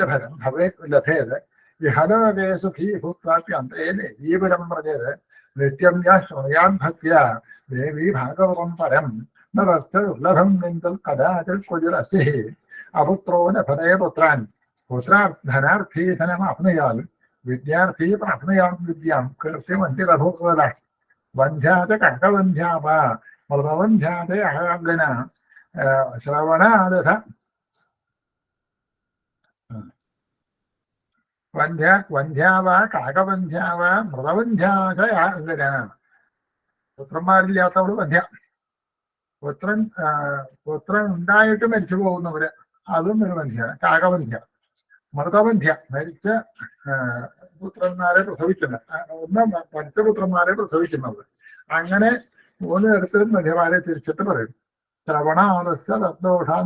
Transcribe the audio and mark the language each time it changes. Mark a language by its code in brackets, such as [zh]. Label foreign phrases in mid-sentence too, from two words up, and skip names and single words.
[sa] फलं भवेत् लभेत् इहलोके सुखी भूत्वाप्यन्ते देवीपुरं व्रजेत् नित्यं यः शृणुयाद्भक्त्या देवी भागवतं परं न तस्य दुर्लभं किञ्चित् कदाचित् क्वचिदस्ति अपुत्रो न फले पुत्रान् पुत्रार्थधनार्थी धनमाप्नुयात् विद्यार्थी प्राप्नुयात् विद्यां कृत्यमन्तिरभूत्वद वन्ध्या च कर्कवन्ध्या वा मृतवन्ध्या च आज्ञना श्रवणादथ वन्ध्या वा काकवन्ध्या वा मृतवन्ध्या च आज्ञना [ml] പുത്രന്മാരില്ലാത്തവള് വന്ധ്യ പുത്രൻ ഉണ്ടായിട്ട് മരിച്ചു പോകുന്നവര് അതും ഒരു വന്ധ്യാണ് കാകവന്ധ്യ മൃതവന്ധ്യ മരിച്ച പുത്രന്മാരെ പ്രസവിക്കുന്നത് മരിച്ച പുത്രന്മാരെ പ്രസവിക്കുന്നത് അങ്ങനെ 3 തരത്തിലും വന്ധ്യമാരെ തിരിച്ചിട്ട് പറയും [sa] ശ്രവണാദസ്യ തദ്ദോഷാൻ